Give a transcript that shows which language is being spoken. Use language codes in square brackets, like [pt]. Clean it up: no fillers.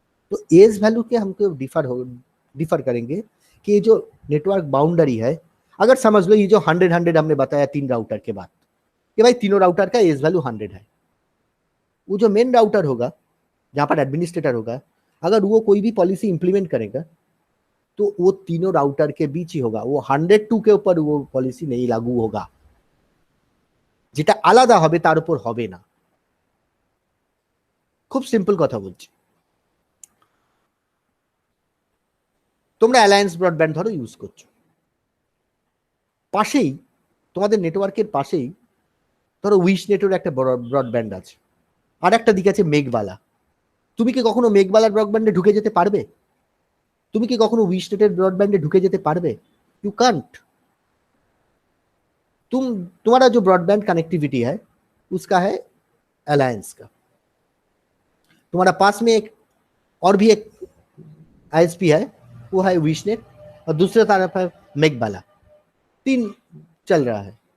[hi] तो as value के हमको डिफर करेंगे कि ये जो नेटवर्क बाउंड्री है, अगर समझ लो ये जो 100 हमने बताया 3 राउटर के बाद कि भाई तीनों राउटर का एज वैल्यू 100 है, वो जो मेन राउटर होगा जहां पर एडमिनिस्ट्रेटर होगा, अगर वो कोई भी पॉलिसी इंप्लीमेंट करेगा तो वो तीनों राउटर के बीच ही होगा, वो 102 के ऊपर वो पॉलिसी नहीं लागू होगा, [bn] যেটা আলাদা হবে তার উপর হবে না। খুব সিম্পল কথা বলছি, তোমরা অ্যালায়েন্স ব্রডব্যান্ড ধরো ইউজ করছো, পাশেই তোমাদের নেটওয়ার্কের পাশেই ধরো উইশ নেটের একটা ব্রডব্যান্ড আছে, আর একটা দিকে আছে মেঘবালা। তুমি কি কখনো মেঘবালার ব্রডব্যান্ডে ঢুকে যেতে পারবে? তুমি কি কখনো উইশ নেটের ব্রডব্যান্ডে ঢুকে যেতে পারবে? [en] You can't. [hi] तुम्हारा जो ब्रॉडबैंड कनेक्टिविटी है उसका है अलायंस का, तुम्हारा पास में एक और भी एक आईएसपी है, वो है विशनेट, और दूसरे तरफ है मेघबाला, 3 चल रहा है।